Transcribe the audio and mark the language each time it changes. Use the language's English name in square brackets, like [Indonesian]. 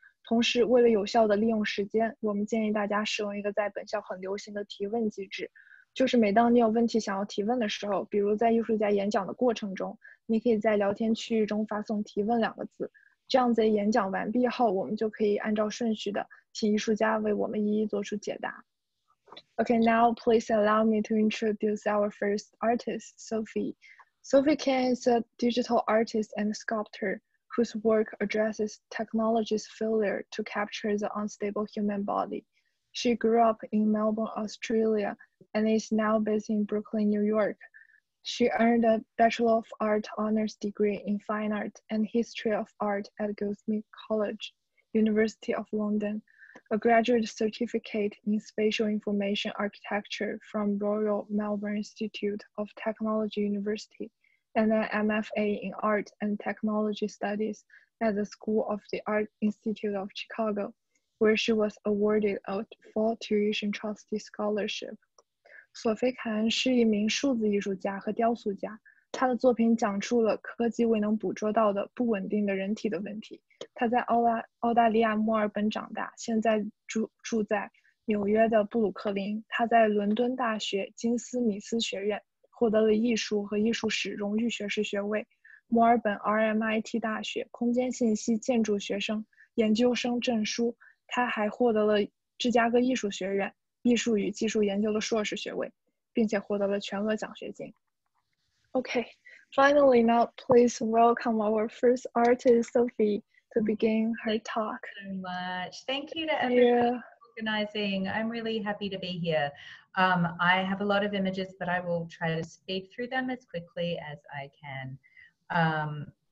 [Chinese] 同时，为了有效地利用时间，我们建议大家使用一个在本校很流行的提问机制，就是每当你有问题想要提问的时候，比如在艺术家演讲的过程中，你可以在聊天区域中发送提问2个字，这样在演讲完毕后，我们就可以按照顺序的请艺术家为我们一一做出解答。 [English] Okay, now please allow me to introduce our first artist, Sophie. Sophie Kahn is a digital artist and sculptor whose work addresses technology's failure to capture the unstable human body. She grew up in Melbourne, Australia, and is now based in Brooklyn, New York. She earned a Bachelor of Art honors degree in Fine Art and History of Art at Goldsmiths College, University of London, a graduate certificate in Spatial Information Architecture from Royal Melbourne Institute of Technology University, and an MFA in Art and Technology Studies at the School of the Art Institute of Chicago, where she was awarded a full tuition trustee scholarship. [Chinese] 索菲·凯恩是一名数字艺术家和雕塑家，他的作品讲述了科技未能捕捉到的不稳定的人体的问题。他在澳大利亚墨尔本长大，现在住在纽约的布鲁克林。他在伦敦大学金斯米斯学院获得了艺术和艺术史荣誉学士学位，墨尔本 RMIT 大学空间信息建筑学生研究生证书。他还获得了芝加哥艺术学院艺术与技术研究的硕士学位，并且获得了全额奖学金。 [English] Okay, finally now please welcome our first artist, Sophie, to begin her talk. Thank you so much. Thank you to everyone for organizing. I'm really happy to be here. I have a lot of images, but I will try to speed through them as quickly as I can.